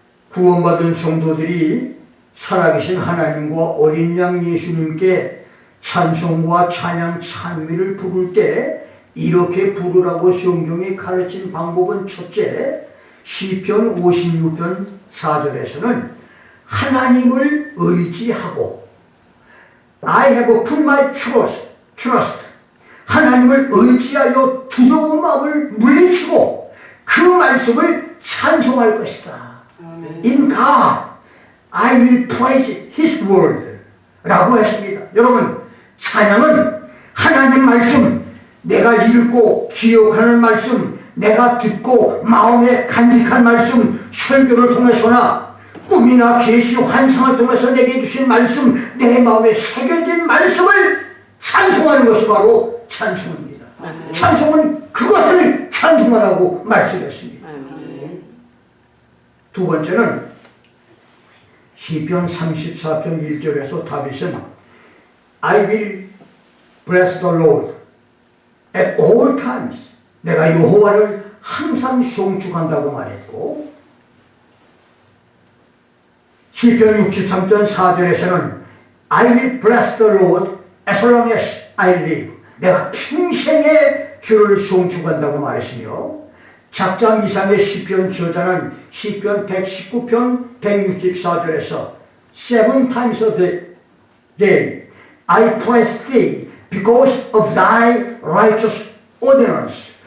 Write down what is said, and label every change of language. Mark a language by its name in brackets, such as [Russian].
[Korean] 구원받은 성도들이 살아계신 하나님과 어린 양 예수님께 찬송과 찬양, 찬미를 부를 때 이렇게 부르라고 성경이 가르친 방법은, 첫째, 시편 56편 4절에서는 하나님을 의지하고 [English] I have put my trust, [Korean] 하나님을 의지하여 두려운 마음을 물리치고 그 말씀을 찬송할 것이다. 아멘. [English] In God I will praise His word [Korean] 라고 했습니다. 여러분, 찬양은 하나님 말씀, 내가 읽고 기억하는 말씀, 내가 듣고 마음에 간직한 말씀, 설교를 통해서나 꿈이나 계시, 환상을 통해서 내게 주신 말씀, 내 마음에 새겨진 말씀을 찬송하는 것이 바로 찬송입니다. 아멘. 찬송은 그것을 찬송하라고 말씀했습니다. 아멘. 두 번째는 시편 34편 1절에서 다윗은 [English] I will bless the Lord at all times. [Korean] 내가 여호와를 항상 송축한다고 말했고, 시편 63편 4절에서는 [English] I will bless the Lord as long as I live. [Korean] 내가 평생에 주를 송축한다고 말했으며, 작장 이상의 시편 저자는 시편 119편 164절에서 [English] Seven times a day I praise thee because of thy righteous ordinance.